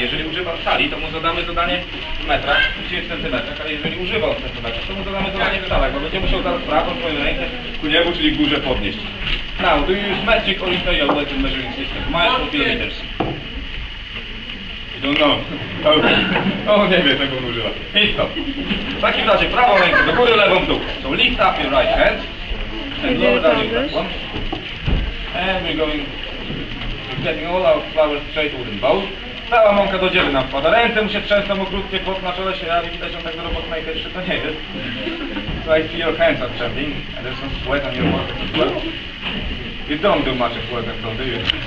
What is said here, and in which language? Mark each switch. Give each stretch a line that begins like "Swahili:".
Polish: Jeżeli używa cali, to mu zadamy zadanie w metrach, czy w centymetrach, ale jeżeli używa w centymetrach, to mu zadamy zadanie w calach, bo będzie musiał zaraz prawą swoją rękę ku niebu, czyli w górze podnieść.
English: Now, do you use metric or imperial weight measuring system? Miles or kilometers? You don't know.
Polish: O, nie wiem, czego on używa.
English: I stop.
Polish: W takim razie prawą rękę do góry, lewą w dół.
English: So lift up your right hand and lower down your left one. And we're going, we're getting all our flowers straight wooden bowl.
Polish: Cała mąka do dzieły nam wpada. Ręce mu się trzęsą okrutnie, pot na czele się jawi, widać, on tak do roboty najpierwszy to nie jest.
English: So I see your hands are trembling and there's some sweat on your forehead as well. You don't do much of sweat at all, do you?